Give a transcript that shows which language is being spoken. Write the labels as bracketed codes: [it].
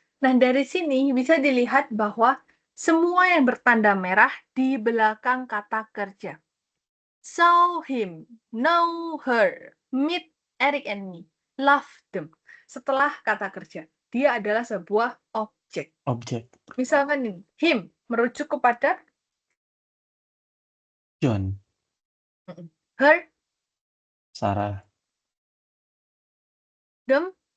[id] Nah, dari sini bisa dilihat bahwa semua yang bertanda merah di belakang kata kerja. [en] Saw him, know her, meet Eric and me, love them. [id] Setelah kata kerja, dia adalah sebuah objek. [en] Object. [id] Misalkan ini, him merujuk kepada John. [en] her, Sarah. them,